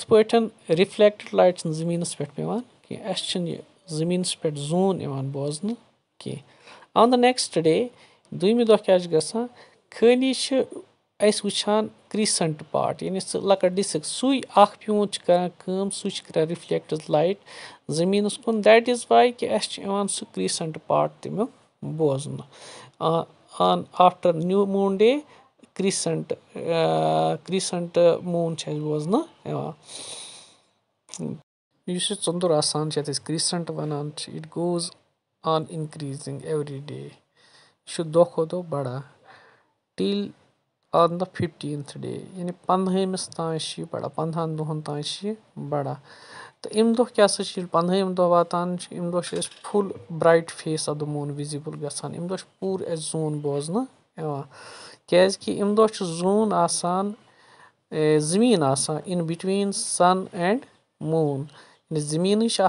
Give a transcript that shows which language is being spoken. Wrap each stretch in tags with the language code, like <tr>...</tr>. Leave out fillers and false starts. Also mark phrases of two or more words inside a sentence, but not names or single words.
<ks>پٲٹھۍ</ks> <en>reflected light</en> <ks>چھنہٕ زٔمیٖنس پٮ۪ٹھ پیٚوان کینٛہہ اَسہِ چھُنہٕ یہِ زٔمیٖنس پٮ۪ٹھ زوٗن یِوان بوزنہٕ کینٛہہ</ks> <en>on the next day</en> <ks>دوٚیمہِ دۄہ کیاہ چھُ گژھان خٲلی چھِ أسۍ وٕچھان کرٛیٖسنٹ پاٹ یعنی سُہ لۄکٕٹ ڈِسک سُے اکھ پیوٗنت چھُ کران کٲم سُے چھُ کران</ks> <en>reflect light</en> <ks>زٔمیٖنس کُن</ks> <en>that is why</en> <ks>کہِ اَسہِ چھُ یِوان سُہ کرٛیٖسنٹ پاٹ تمیُک بوزنہٕ</ks> <en>on after new moon day crescent</en> <ks>موٗن چھُ اَسہِ بوزنہٕ یِوان یُس یہِ ژٔنٛدُر آسان چھُ یتھ أسۍ کرٛیٖسنٹ ونان چھِ</ks> <en>it goes on increasing every day</en> <ks>یہِ چھُ دۄہ کھۄتہٕ دۄہ بڑان</ks> <en>till on the 15th day</en> <ks>یعنی 15مِس تانۍ چھِ یہِ بڑان 15 دۄہن تانۍ چھِ یہِ بڑان تہٕ امہِ دۄہ کیاہ سا چھِ ییٚلہِ 15ہِم دۄہ واتان چھِ امہِ دۄہ چھِ أسۍ</ks> <en>full bright face of the moon visible</en> <ks>گژھان امہِ دۄہ چھُ پوٗرٕ اَسہِ زوٗن بوزنہٕ یِوان کیازِ کہِ امہِ دۄہ چھُ زوٗن آسان زٔمیٖن آسان</ks> <en>in between sun and moon</en> <ks>یعنی زٔمیٖنٕے چھِ</ks>